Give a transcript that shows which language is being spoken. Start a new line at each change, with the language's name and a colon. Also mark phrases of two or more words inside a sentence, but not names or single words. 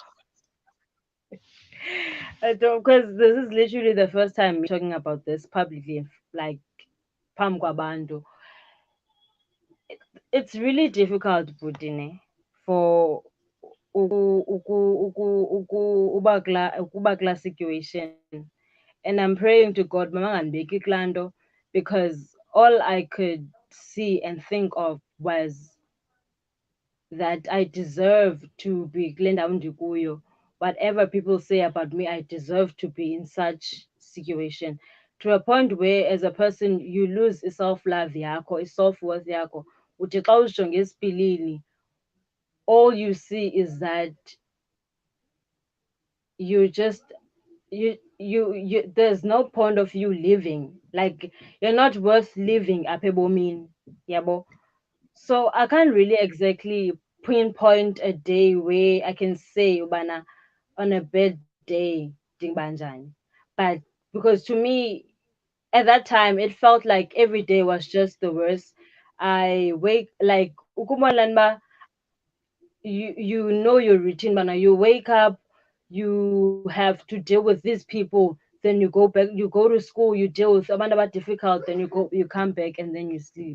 English: I don't, because this is literally the first time me talking about this publicly, like
Xhosa: pam kwabantu.
English: It's really difficult, Budine, for
Xhosa: ukuba kula
English: situation. And I'm praying to God,
Xhosa: mama ngandibeki kulaa
English: because all I could see and think of was that I deserve to be
Xhosa: kule ndawo ndikuyo.
English: Whatever people say about me, I deserve to be in such situation. To a point where, as a person, you lose self-love yakho, self-worth yakho. Uthi xa uzijonge esipilini, all you see is that you just there's no point of you living. Like you're not worth living
Xhosa: apha ebomini.
English: Yabo. So I can't really exactly pinpoint a day where I can say ubana on a bad day ndingabanjani. But because to me at that time it felt like every day was just the worst. I wake like ukumbona you know your routine, but now you wake up, you have to deal with these people, then you go back, you go to school, you deal with abantu about difficult, then you come back and then you sleep.